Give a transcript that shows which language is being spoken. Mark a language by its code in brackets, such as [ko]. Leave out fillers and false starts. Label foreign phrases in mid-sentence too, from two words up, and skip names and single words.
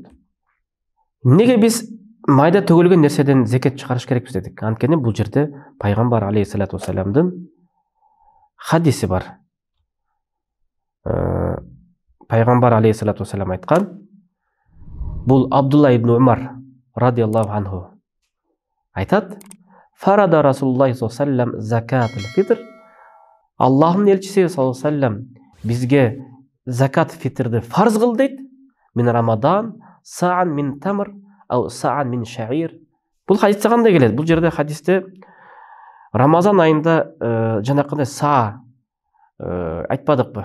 [ky] Неге биз майда төгүлгөн нерседен зекет чыгарыш керекпиз дедик? Анткени бул жерде пайгамбар [ar] عليه الصلاة والسلام [ky] хадиси бар. Пайгамбар [ar] عليه الصلاة والسلام [ky] айткан, бул Абдулла ибн Умар [ar] رضي الله عنه [ky] айтат: [ar] "فرض رسول الله صلى الله عليه وسلم زكاة الفطر". [ky] Аллахтын элчиси [ar] صلى الله عليه وسلم [ky] бизге закат фитрди фарз кыл дейт. [ar] من رمضان صاعا من تمر أو صاعا من شعير. [ky] Бул хадисте кандай келет? Бул жерде хадисте Рамазан айында жанакындай саа айтпадыкпы?